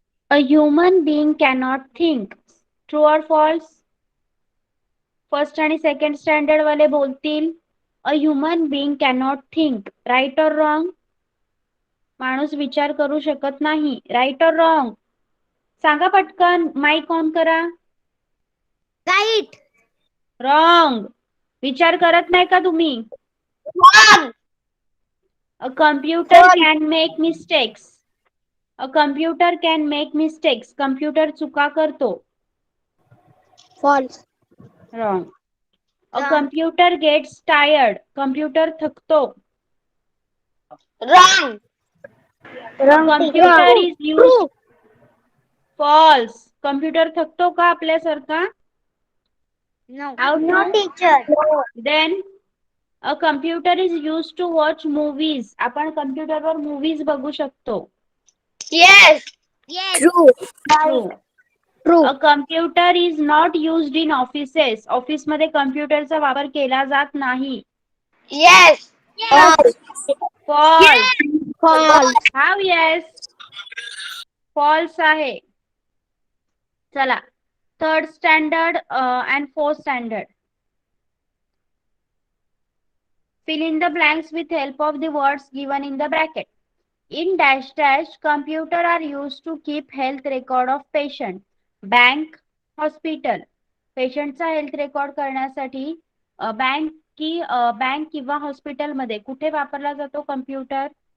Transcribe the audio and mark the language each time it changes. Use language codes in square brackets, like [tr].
[en] A human being cannot think. True और false? First आणि second standard वाले बोलतील a human being cannot think. Right और wrong? [mr] माणूस विचार करू शकत नाही. [en] Right और wrong? [mr] सांगा पटकन. माईक ऑन करा. [en] Right. Wrong. [mr] विचार करत नाही का तुम्ही? [en] Wrong. A computer False. can make mistakes. A computer can make mistakes. [mr] Computer चुका करतो. [en] False. Wrong. A Wrong. computer gets tired. [mr] Computer थकतो. [en] Wrong. A computer is used. False. [mr] Computer थकतो का आपल्यासारखा? [en] No. How No, no? teacher. Then a computer is used to watch movies. [mr] आपण कम्प्युटरवर movies बघू शकतो. [en] Yes. Yes. True. True. True. A computer is not used in offices. [mr] Office मध्ये कम्प्युटरचा वापर केला जात नाही. [en] Yes. False. False. False. How yes? False आहे. चला, third standard and fourth standard. Fill in the blanks with help of the words given in the bracket. In dash dash, computer are used to keep health record of patient. Bank, hospital. [mr] पेशंटचा health record करण्यासाठी bank किंवा हॉस्पिटलमध्ये कुठे वापरला जातो computer?